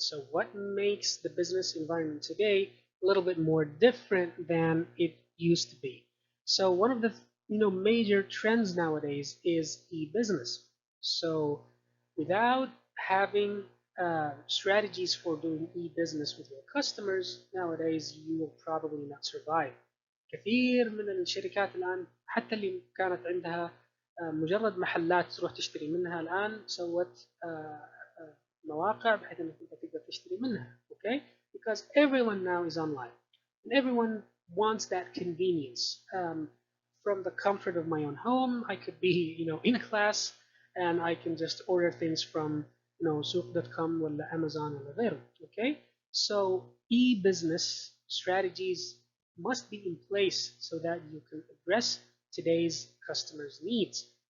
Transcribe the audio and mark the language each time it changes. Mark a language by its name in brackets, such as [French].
[English] So what makes the business environment today a little bit more different than it used to be? So one of the major trends nowadays is e-business. So without having strategies for doing e-business with your customers, nowadays you will probably not survive. [Arabic] كثير من الشركات الآن حتى اللي كانت عندها مجرد محلات تروح تشتري منها، الآن سوت مواقع بحيث انك انت تقدر تشتري منها. [English] Okay, because everyone now is online and everyone wants that convenience. From the comfort of my own home, I could be in a class and I can just order things from souq.com [Arabic] ولا Amazon ولا غيره. [English] Okay, so e-business strategies must be in place so that you can address today's customers' needs.